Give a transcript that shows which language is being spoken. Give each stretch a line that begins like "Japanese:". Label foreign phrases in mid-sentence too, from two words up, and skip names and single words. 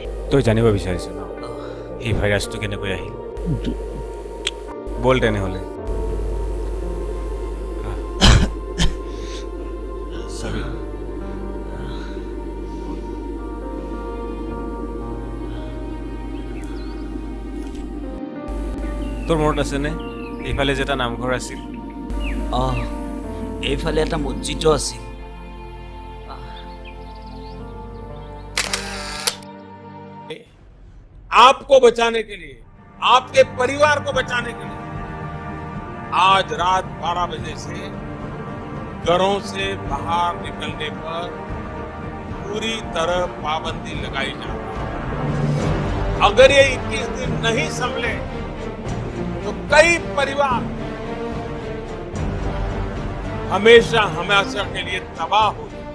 Assamese: তই জানিব বিচাৰিছ ন এই ভাইৰাছটো কেনেকৈ আহিল বল তেনেহ'লে চাবি তোৰ মনত আছেনে এইফালে যে এটা নামঘৰ আছিল এইফালে এটা মছজিদো আছিল
Hindi: आपको बचाने के लिए आपके परिवार को बचाने के लिए आज रात 12 बजे से घरों से बाहर निकलने पर पूरी तरह पाबंदी लगाई जा रही है अगर ये 21 दिन नहीं संभले तो कई परिवार हमेशा हमेशा के लिए तबाह हो